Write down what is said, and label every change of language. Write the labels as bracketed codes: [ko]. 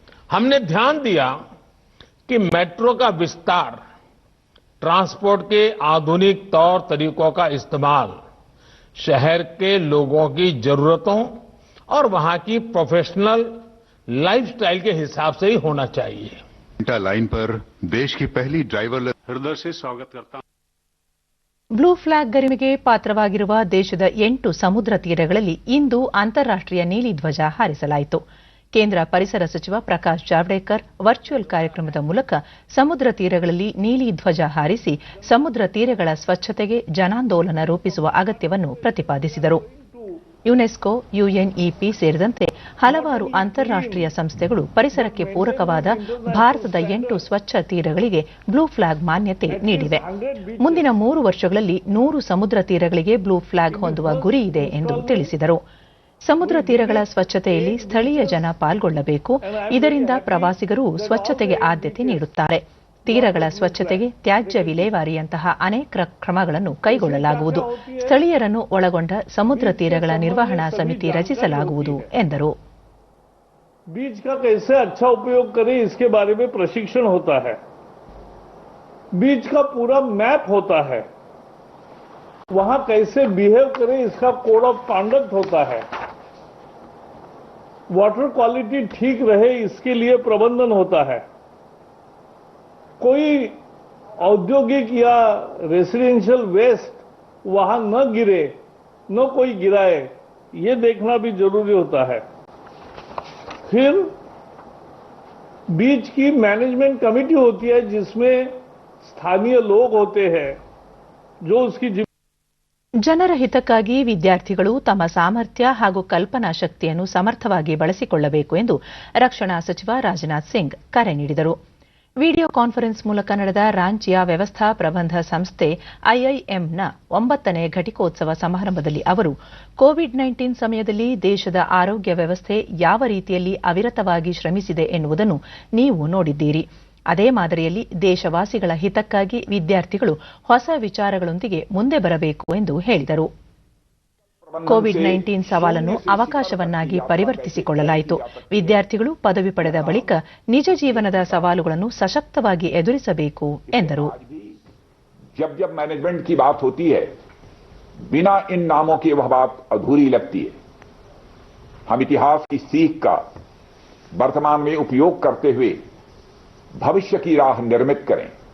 [hi] हमने ध्यान दिया कि मेट्रो का विस्तार, ट्रांसपोर्ट के आधुनिक तौर तरीकों का इस्तेमाल शहर के लोगों की जरूरतों और वहां की प्रोफेशनल लाइफस्टाइल के हिसाब से ही होना चाहिए। लाइन पर देश की पहली ड्राइवरलेस हृदय से स्वागत करता हूं। [kn] ಬ್ಲೂ ಫ್ಲಾಗ್ ಗರಿಮೆಗೆ ಪಾತ್ರವಾಗಿರುವ ದೇಶದ 8 ಸಮುದ್ರ ತೀರಗಳಲ್ಲಿ ಇಂದು ಅಂತಾರಾಷ್ಟ್ರೀಯ ನೀಲಿ ಧ್ವಜ ಹಾರಿಸಲಾಯಿತು. ಕೇಂದ್ರ ಪರಿಸರ ಸಚಿವ ಪ್ರಕಾಶ್ ಜಾವಡೇಕರ್ ವರ್ಚುವಲ್ ಕಾರ್ಯಕ್ರಮದ ಮೂಲಕ ಸಮುದ್ರ ತೀರಗಳಲ್ಲಿ ನೀಲಿ ಧ್ವಜ ಹಾರಿಸಿ ಸಮುದ್ರ ತೀರಗಳ ಸ್ವಚ್ಛತೆಗೆ ಜನಾಂದೋಲನ ರೂಪಿಸುವ ಅಗತ್ಯವನ್ನು ಪ್ರತಿಪಾದಿಸಿದರು. ಯುನೆಸ್ಕೋ, ಯುಎನ್ಇಪಿ ಸೇರಿದಂತೆ ಹಲವಾರು ಅಂತಾರಾಷ್ಟ್ರೀಯ ಸಂಸ್ಥೆಗಳು ಪರಿಸರಕ್ಕೆ ಪೂರಕವಾದ ಭಾರತದ 8 ಸ್ವಚ್ಛ ತೀರಗಳಿಗೆ ಬ್ಲೂ ಫ್ಲಾಗ್ ಮಾನ್ಯತೆ ನೀಡಿವೆ. ಮುಂದಿನ 3 ವರ್ಷಗಳಲ್ಲಿ 100 ಸಮುದ್ರ ತೀರಗಳಿಗೆ ಬ್ಲೂ ಫ್ಲಾಗ್ ಹೊಂದುವ ಗುರಿ ಇದೆ ಎಂದು ತಿಳಿಸಿದರು. ಸಮುದ್ರ ತೀರಗಳ ಸ್ವಚ್ಛತೆಯಲ್ಲಿ ಸ್ಥಳೀಯ ಜನ ಪಾಲ್ಗೊಳ್ಳಬೇಕು. ಇದರಿಂದ ಪ್ರವಾಸಿಗರು ಸ್ವಚ್ಛತೆಗೆ ಆದ್ಯತೆ ನೀಡುತ್ತಾರೆ. ತೀರಗಳ ಸ್ವಚ್ಛತೆಗೆ ತ್ಯಾಜ್ಯ ವಿಲೇವಾರಿಯಂತಹ ಅನೇಕ ಕ್ರಮಗಳನ್ನು ಕೈಗೊಳ್ಳಲಾಗುವುದು. ಸ್ಥಳೀಯರನ್ನು ಒಳಗೊಂಡ ಸಮುದ್ರ ತೀರಗಳ ನಿರ್ವಹಣಾ ಸಮಿತಿ ರಚಿಸಲಾಗುವುದು ಎಂದರು. [hi] बीच का कैसे अच्छा उपयोग करें इसके बारे में प्रशिक्षण होता है. बीच का पूरा मैप होता है. वहां कैसे बिहेव करें इसका कोड ऑफ कॉन्डक्ट होता है. वाटर क्वालिटी ठीक रहे इसके लिए प्रबंधन होता है. कोई औद्योगिक या रेसिडेंशियल वेस्ट वहां न गिरे, न कोई गिराए, ये देखना भी जरूरी होता है. फिर बीच की मैनेजमेंट कमेटी होती है जिसमें स्थानीय लोग होते हैं जो उसकी [kn] ಜನರ ಹಿತಕ್ಕಾಗಿ ವಿದ್ಯಾರ್ಥಿಗಳು ತಮ್ಮ ಸಾಮರ್ಥ್ಯ ಹಾಗೂ ಕಲ್ಪನಾ ಶಕ್ತಿಯನ್ನು ಸಮರ್ಥವಾಗಿ ಬಳಸಿಕೊಳ್ಳಬೇಕು ಎಂದು ರಕ್ಷಣಾ ಸಚಿವ ರಾಜನಾಥ್ ಸಿಂಗ್ ಕರೆ ನೀಡಿದರು. ವಿಡಿಯೋ ಕಾನ್ಫರೆನ್ಸ್ ಮೂಲಕ ನಡೆದ ರಾಂಚಿಯ ವ್ಯವಸ್ಥಾ ಪ್ರಬಂಧ ಸಂಸ್ಥೆ ಐಐಎಂನ 9ನೇ ಘಟಿಕೋತ್ಸವ ಸಮಾರಂಭದಲ್ಲಿ ಅವರು ಕೋವಿಡ್-19 ಸಮಯದಲ್ಲಿ ದೇಶದ ಆರೋಗ್ಯ ವ್ಯವಸ್ಥೆ ಯಾವ ರೀತಿಯಲ್ಲಿ ಅವಿರತವಾಗಿ ಶ್ರಮಿಸಿದೆ ಎನ್ನುವುದನ್ನು ನೀವು ನೋಡಿದ್ದೀರಿ. ಅದೇ ಮಾದರಿಯಲ್ಲಿ ದೇಶವಾಸಿಗಳ ಹಿತಕ್ಕಾಗಿ ವಿದ್ಯಾರ್ಥಿಗಳು ಹೊಸ ವಿಚಾರಗಳೊಂದಿಗೆ ಮುಂದೆ ಬರಬೇಕು ಎಂದು ಹೇಳಿದರು. ಕೋವಿಡ್-19 ಸವಾಲನ್ನು ಅವಕಾಶವನ್ನಾಗಿ ಪರಿವರ್ತಿಸಿಕೊಳ್ಳಲಾಯಿತು. ವಿದ್ಯಾರ್ಥಿಗಳು ಪದವಿ ಪಡೆದ ಬಳಿಕ ನಿಜ ಜೀವನದ ಸವಾಲುಗಳನ್ನು ಸಶಕ್ತವಾಗಿ ಎದುರಿಸಬೇಕು ಎಂದರು. [hi] जब जब मैनेजमेंट की बात होती है, बिना इन नामों के वह बात अधूरी लगती है. हम इतिहास की सीख का वर्तमान में उपयोग करते हुए भविष्य की राह निर्मित करें.